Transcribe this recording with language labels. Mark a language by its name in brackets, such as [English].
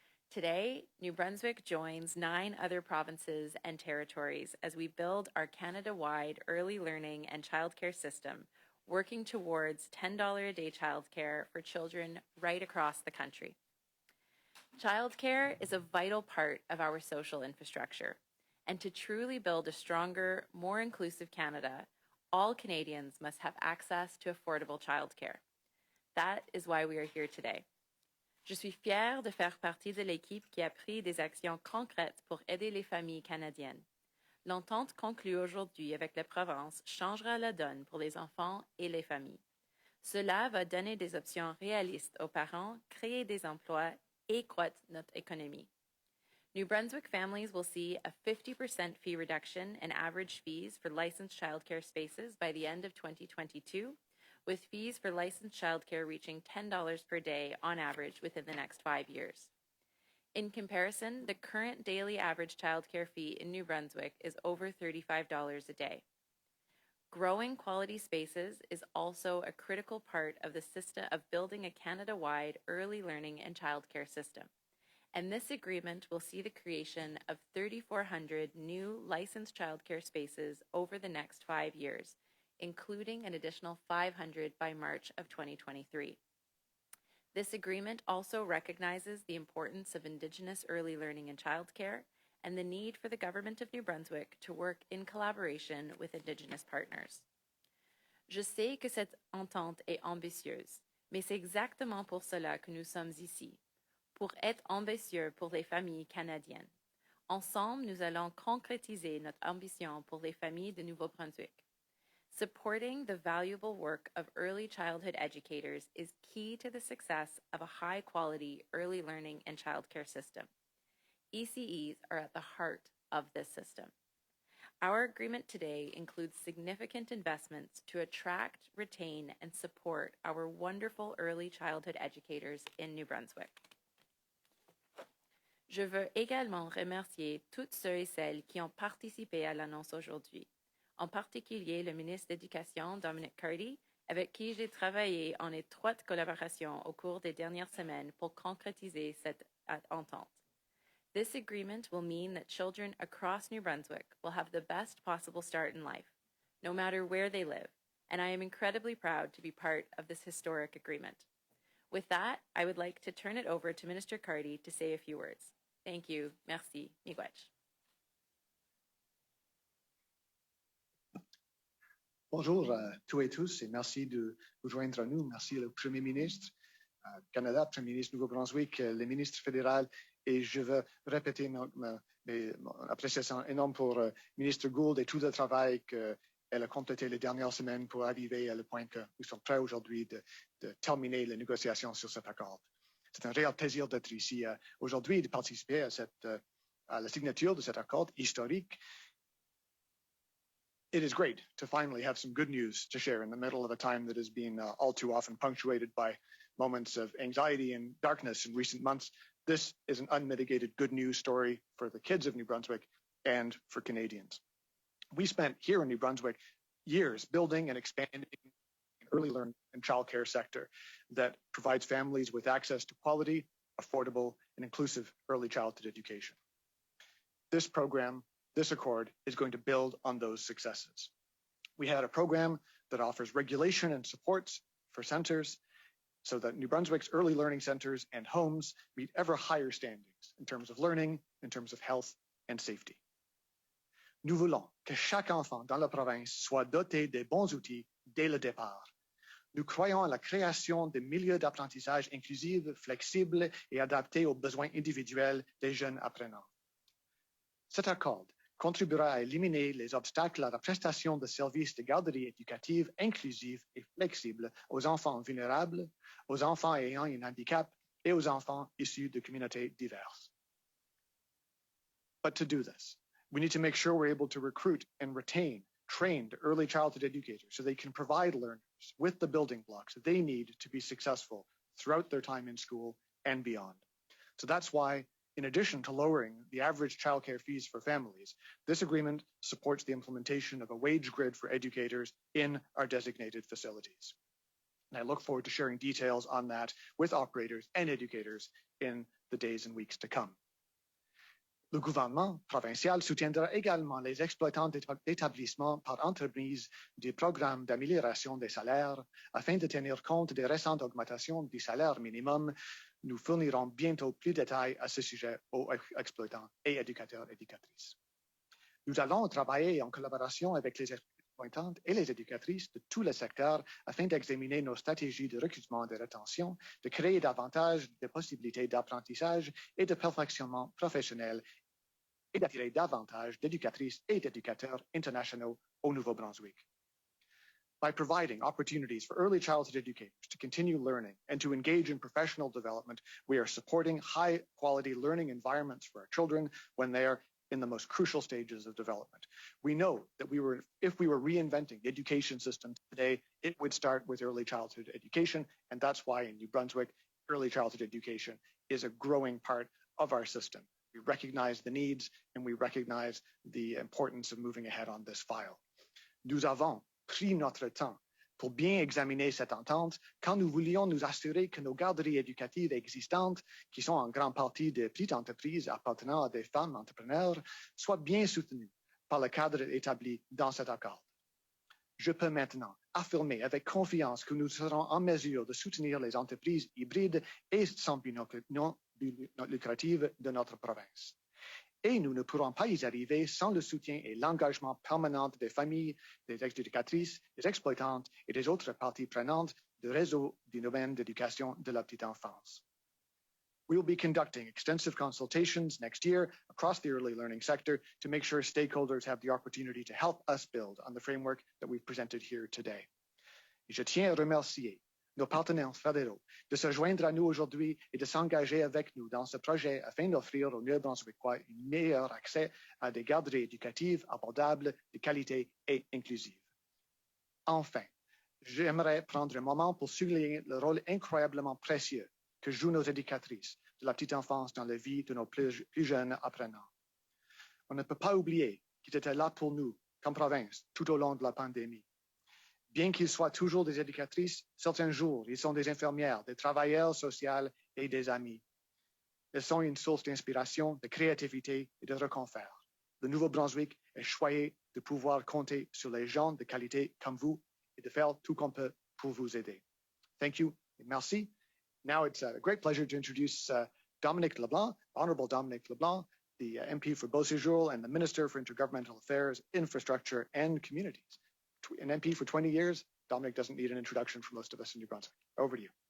[English] Today, New Brunswick joins 9 other provinces and territories as we build our Canada-wide early learning and childcare system, working towards $10 a day childcare for children right across the country. Childcare is a vital part of our social infrastructure, and to truly build a stronger, more inclusive Canada, all Canadians must have access to affordable childcare. That is why we are here today. [French] Je suis fière de faire partie de l'équipe qui a pris des actions concrètes pour aider les familles canadiennes. L'entente conclue aujourd'hui avec la province changera la donne pour les enfants et les familles. Cela va donner des options réalistes aux parents, créer des emplois et croître notre économie. [English] New Brunswick families will see a 50% fee reduction in average fees for licensed childcare spaces by the end of 2022, with fees for licensed childcare reaching $10 per day on average within the next 5 years. In comparison, the current daily average childcare fee in New Brunswick is over $35 a day. Growing quality spaces is also a critical part of the system of building a Canada-wide early learning and childcare system. And this agreement will see the creation of 3,400 new licensed childcare spaces over the next 5 years, including an additional 500 by March of 2023. This agreement also recognizes the importance of Indigenous early learning and childcare and the need for the Government of New Brunswick to work in collaboration with Indigenous partners. [French] Je sais que cette entente est ambitieuse, mais c'est exactement pour cela que nous sommes ici, pour être ambitieux pour les familles canadiennes. Ensemble, nous allons concrétiser notre ambition pour les familles de Nouveau-Brunswick. [English] Supporting the valuable work of early childhood educators is key to the success of a high-quality early learning and childcare system. ECEs are at the heart of this system. Our agreement today includes significant investments to attract, retain, and support our wonderful early childhood educators in New Brunswick. [French] Je veux également remercier tous ceux et celles qui ont participé à l'annonce aujourd'hui, en particulier le ministre de l'Éducation, Dominic Carty, avec qui j'ai travaillé en étroite collaboration au cours des dernières semaines pour concrétiser cette entente. [English] This agreement will mean that children across New Brunswick will have the best possible start in life, no matter where they live, and I am incredibly proud to be part of this historic agreement. With that, I would like to turn it over to Minister Carty to say a few words. Thank you. [French] Merci. [Ojibwa] Miigwech. [French] Bonjour à tous et tous et merci de vous joindre à nous. Merci au Premier ministre Canada, Premier ministre Nouveau-Brunswick, le ministre fédéral, et je veux répéter mon appréciation énorme pour le ministre Gould et tout le travail qu'elle a complété les dernières semaines pour arriver à le point que nous sommes prêts aujourd'hui de terminer les négociations sur cet accord. C'est un réel plaisir d'être ici aujourd'hui et de participer à la signature de cet accord historique. [English] It is great to finally have some good news to share in the middle of a time that has been all too often punctuated by moments of anxiety and darkness in recent months. This is an unmitigated good news story for the kids of New Brunswick and for Canadians. We spent here in New Brunswick years building and expanding an early learning and childcare sector that provides families with access to quality, affordable, and inclusive early childhood education. This program, this accord, is going to build on those successes. We had a program that offers regulation and supports for centers so that New Brunswick's early learning centers and homes meet ever higher standards in terms of learning, in terms of health and safety. [French] Nous voulons que chaque enfant dans la province soit doté des bons outils dès le départ. Nous croyons à la création de milieux d'apprentissage inclusifs, flexibles et adaptés aux besoins individuels des jeunes apprenants. Cet accord contribuera à éliminer les obstacles à la prestation de services de garderie éducative inclusifs et flexibles aux enfants vulnérables, aux enfants ayant un handicap et aux enfants issus de communautés diverses. [English] But to do this, we need to make sure we're able to recruit and retain trained early childhood educators so they can provide learners with the building blocks that they need to be successful throughout their time in school and beyond. So that's why, in addition to lowering the average childcare fees for families, this agreement supports the implementation of a wage grid for educators in our designated facilities. And I look forward to sharing details on that with operators and educators in the days and weeks to come. [French] Le gouvernement provincial soutiendra également les exploitants d'établissements par entreprise du programme d'amélioration des salaires afin de tenir compte des récentes augmentations du salaire minimum. Nous fournirons bientôt plus de détails à ce sujet aux exploitants et éducateurs et éducatrices. Nous allons travailler en collaboration avec les exploitantes et les éducatrices de tous les secteurs afin d'examiner nos stratégies de recrutement et de rétention, de créer davantage de possibilités d'apprentissage et de perfectionnement professionnel et d'attirer davantage d'éducatrices et d'éducateurs internationaux au Nouveau-Brunswick. [English] By providing opportunities for early childhood educators to continue learning and to engage in professional development, we are supporting high-quality learning environments for our children when they are in the most crucial stages of development. We know that if we were reinventing the education system today, it would start with early childhood education, and that's why in New Brunswick, early childhood education is a growing part of our system. We recognize the needs and we recognize the importance of moving ahead on this file. [French] Nous avons pris notre temps pour bien examiner cette entente quand nous voulions nous assurer que nos garderies éducatives existantes, qui sont en grande partie de petites entreprises appartenant à des femmes entrepreneurs, soient bien soutenues par le cadre établi dans cet accord. Je peux maintenant affirmer avec confiance que nous serons en mesure de soutenir les entreprises hybrides et sans but non lucratif de notre province. Et nous ne pourrons pas y arriver sans le soutien et l'engagement permanent des familles, des éducatrices, des exploitantes et des autres parties prenantes du réseau du domaine d'éducation de la petite enfance. [English] We will be conducting extensive consultations next year across the early learning sector to make sure stakeholders have the opportunity to help us build on the framework that we've presented here today. [French] Et je tiens à remercier nos partenaires fédéraux de se joindre à nous aujourd'hui et de s'engager avec nous dans ce projet afin d'offrir aux Néo-Brunswickois un meilleur accès à des garderies éducatives abordables, de qualité et inclusives. Enfin, j'aimerais prendre un moment pour souligner le rôle incroyablement précieux que jouent nos éducatrices de la petite enfance dans la vie de nos plus jeunes apprenants. On ne peut pas oublier qu'ils étaient là pour nous, comme province, tout au long de la pandémie. Bien qu'ils soient toujours des éducatrices, certains jours, ils sont des infirmières, des travailleurs sociaux et des amis. Elles sont une source d'inspiration, de créativité et de réconfort. Le Nouveau-Brunswick est choyé de pouvoir compter sur les gens de qualité comme vous et de faire tout qu'on peut pour vous aider. [English] Thank you and [French] merci. [English] Now it's a great pleasure to introduce Dominic LeBlanc, Honorable Dominic LeBlanc, the MP for Beauséjour and the Minister for Intergovernmental Affairs, Infrastructure and Communities. An MP for 20 years, Dominic doesn't need an introduction for most of us in New Brunswick. Over to you.